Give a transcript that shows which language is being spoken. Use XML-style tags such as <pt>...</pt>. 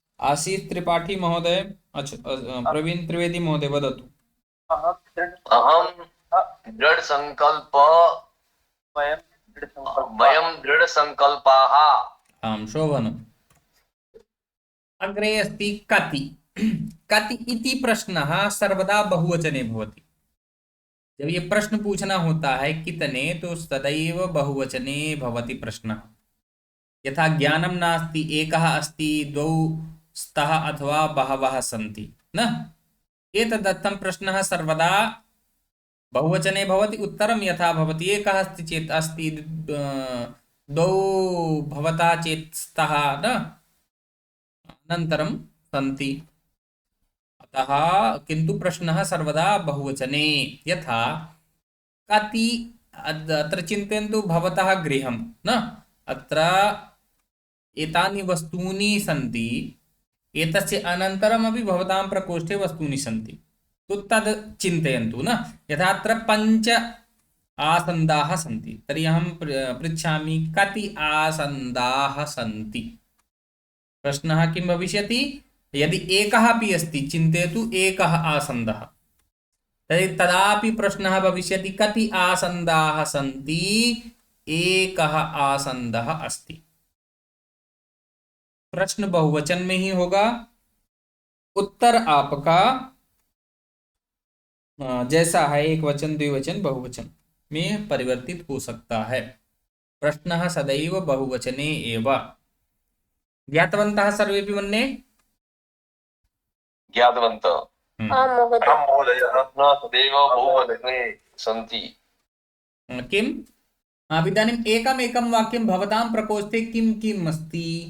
<sa>आशीष त्रिपाठी महोदय। अच्छा, प्रवीण त्रिवेदी महोदय वदतु। अहम दृढ़ संकल्प वयम दृढ़ संकल्पाः। आं शोभनम्। अग्रे अस्ति कति। कति इति प्रश्नः सर्वदा बहुवचने भवति।</sa> <hi>जब ये प्रश्न पूछना होता है कितने, तो</hi> <sa>सदैव बहुवचने भवति प्रश्नः। यथा ज्ञानं नास्ति एकः अस्ति द्वौ स्तः अथवा बहवः सन्ति न, एतदर्थं प्रश्नः सर्वदा बहुवचने भवति। उत्तरं यथा भवति एकः अस्ति चेत् अस्ति, द्वौ भवता चेत् स्तः न, अनन्तरं सन्ति। अतः किन्तु प्रश्नः सर्वदा बहुवचने। यथा कति, अत्र चिन्तयन्तु भवतः गृहं न, अत्र एतानि वस्तूनि सन्ति, एतस्य अनन्तरमपि भवतां प्रकोष्ठे वस्तूनि सन्ति, तो तद् चिन्तयन्तु न। यथा अत्र 5 आसन्दाः सन्ति, तर्हि अहं पृच्छामि कति आसन्दाः सन्ति। प्रश्नः किं भविष्यति? यदि एकः अपि अस्ति, चिन्तयतु एकः आसन्दः, तर्हि तदापि प्रश्नः भविष्यति कति आसन्दाः सन्ति? एकः आसन्दः अस्ति।</sa> <hi>प्रश्न बहुवचन में ही होगा। उत्तर आपका जैसा है, एक वचन द्विवचन बहुवचन में परिवर्तित हो सकता है।</hi> <sa>प्रश्नः सदैव बहुवचने एव। ज्ञातवन्तः सर्वेपि मन्ये? ज्ञातवन्तः। आं महोदय। महोदयः सदैव बहुवचने सन्ति। किम्? इदानीम् एकमेकं वाक्यं भवतां प्रकोष्ठे किं किम् अस्ति?</sa>